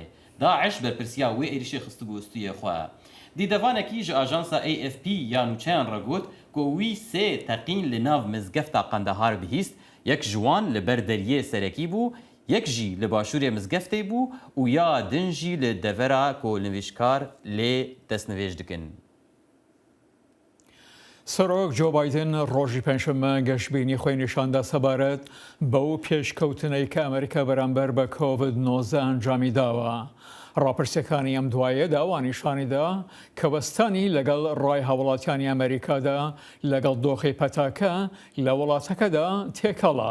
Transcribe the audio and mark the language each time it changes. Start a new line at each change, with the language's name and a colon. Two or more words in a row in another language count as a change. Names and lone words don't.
Kurdish: Daesh berpirsiya wê êrişê xistibû stûyê xwe. Dîdevanekî ji ajansa AFP ya nûçeyan re got ku wî sê teqîn li nav mizgefta Qendehar bihîst, yek ji wan li ber deriyê serekî bû, yek jî li başûrê mizgeftê bû û ya din jî li devera ku nivîjkar lê destnivêj dikin.
Central Kurdish: سەرۆک جۆ بایدن ڕۆژی پێنجشەممە گەشتبینی خۆی نیشاندا سەبارەت بەو پێشکەوتنەی کە ئەمریکا بەرامبەر بە کۆڤید-19 ئەنجامی داوە. ڕاپرسیەکانی ئەم دوایە داوانیشانیدا کە وەستانی لەگەڵ ڕای هاوڵاتیانی ئەمریکادا لەگەڵ دۆخی پەتاکە لە وڵاتەکەدا تێکەڵا.